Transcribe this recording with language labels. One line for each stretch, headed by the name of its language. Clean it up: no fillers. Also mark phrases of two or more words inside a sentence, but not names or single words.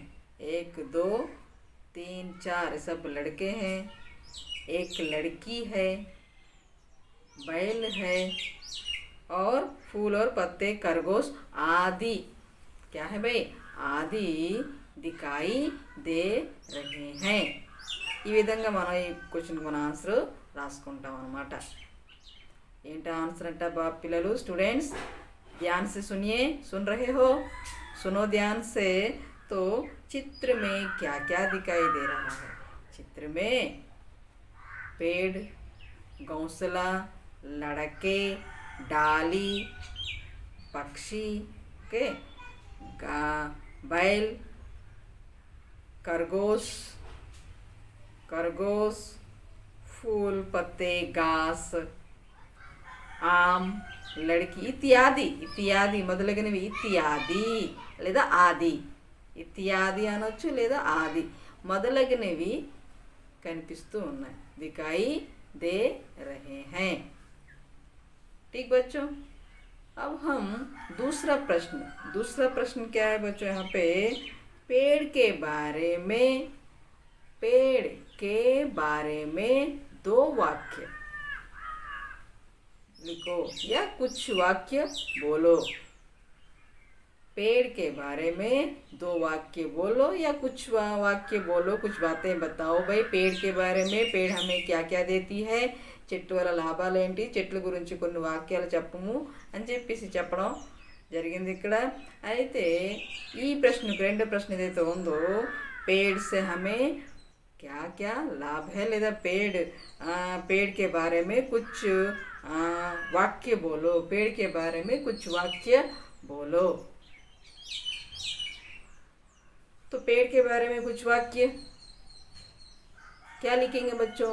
Hindi: 1 2 3 4 सब लड़के हैं। एक लड़की है, बैल है, और फूल और पत्ते, खरगोश आदि, क्या है भाई? आदि दिखाई दे रहे हैं।
Telugu: ఈ విధంగా మనం ఈ క్వశ్చన్కి మన ఆన్సర్ రాసుకుంటాం అన్నమాట। ఏంటి ఆన్సర్ అంటే పిల్లలు, స్టూडेंट्स
Hindi: ध्यान से सुनिए, सुन रहे हो? सुनो ध्यान से। तो चित्र में क्या क्या दिखाई दे रहा है? चित्र में पेड़, घोंसला, लड़के, डाली, पक्षी के, बैल, खरगोश, फूल, पत्ते, घास, आम, लड़की
Telugu: ఇత్యాది మొదలగునవి ఇత్యాది లేదా ఆది, ఇత్యాది అనొచ్చు లేదా ఆది మొదలగునవి కనిపిస్తూ ఉన్నాయి,
Hindi: दिखाई दे रहे हैं। ठीक बच्चों, अब हम दूसरा प्रश्न क्या है बच्चों? यहाँ पे पेड़ के बारे में 2 वाक्य लिखो या कुछ वाक्य बोलो। पेड़ के बारे में 2 वाक्य बोलो या कुछ वाक्य बोलो, कुछ बातें बताओ भाई पेड़ के बारे में। पेड़ हमें क्या क्या देती है,
Telugu: చెట్టు వల్ల లాభాలు ఏంటి, చెట్ల గురించి కొన్ని వాక్యాలు చెప్పము అని చెప్పేసి చెప్పడం జరిగింది ఇక్కడ। అయితే ఈ ప్రశ్నకు రెండో ప్రశ్న ఏదైతే ఉందో,
Hindi: पेड़ से हमें क्या क्या लाभ है, లేదా पेड़ के बारे में कुछ वाक्य बोलो, पेड़ के बारे में कुछ वाक्य बोलो। तो पेड़ के बारे में कुछ वाक्य क्या लिखेंगे बच्चों?